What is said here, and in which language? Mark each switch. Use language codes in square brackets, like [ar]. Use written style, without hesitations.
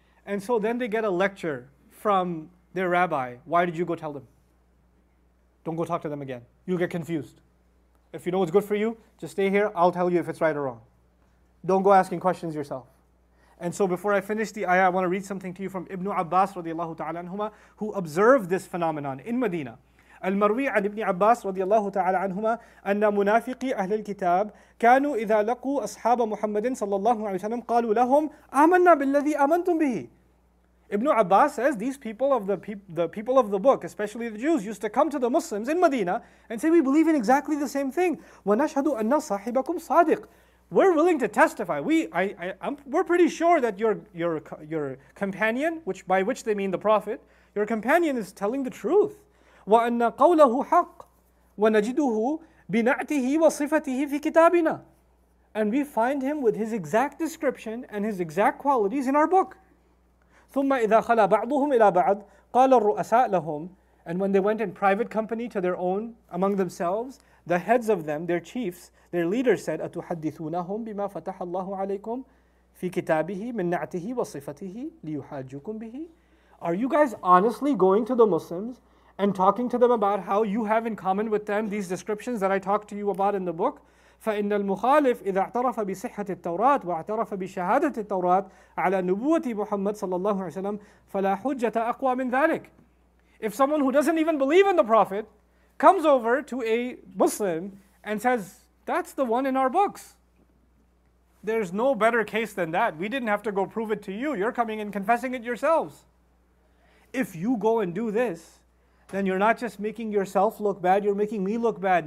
[en] And so then they get a lecture from their rabbi. Why did you go tell them? Don't go talk to them again. You'll get confused. If you know what's good for you, just stay here. I'll tell you if it's right or wrong. Don't go asking questions yourself. And so before I finish the ayah, I want to read something to you from Ibn Abbas radiallahu ta'ala anhuma, who observed this phenomenon in Medina. [ar] المروي عن ابن عباس رضي الله تعالى عنهما أن منافقي أهل الكتاب كانوا إذا لقوا أصحاب محمد صلى الله عليه وسلم قالوا لهم آمنا بالذي آمنتم به. [en] Ibn Abbas says these people of the people of the book, especially the Jews, used to come to the Muslims in Medina and say, we believe in exactly the same thing. [ar] وَنَشْهَدُ أَنَّ صَاحِبَكُمْ صَادِقٌ. [en] We're willing to testify. We're pretty sure that your companion, by which they mean the Prophet, your companion is telling the truth. [ar] وَأَنَّ قَوْلَهُ حَقٌّ وَنَجِدُهُ بِنَعْتِهِ وَصِفَتِهِ فِي كِتَابِنَا. [en] And we find him with his exact description and his exact qualities in our book. [ar] ثُمَّ إِذَا خَلَى بَعْضُهُمْ إِلَى بَعْضٍ قَالَ الرُّؤَسَاءُ لَهُمْ. [en] And when they went in private company to their own, among themselves, the heads of them, their chiefs, their leaders said, [ar] أَتُحَدِّثُونَهُمْ بِمَا فَتَحَ اللَّهُ عَلَيْكُمْ فِي كِتَابِهِ مِنْ نَعْتِهِ وَصِفَتِهِ لِيُحَاجُّكُمْ بِهِ. [en] Are you guys honestly going to the Muslims and talking to them about how you have in common with them these descriptions that I talked to you about in the book? [ar] فإن المخالف إذا اعترف بصحة التوراة واعترف بشهادة التوراة على نبوة محمد صلى الله عليه وسلم فلا حجة أقوى من ذلك. [en] If someone who doesn't even believe in the Prophet comes over to a Muslim and says, that's the one in our books, there's no better case than that. We didn't have to go prove it to you. You're coming and confessing it yourselves. If you go and do this, then you're not just making yourself look bad, you're making me look bad.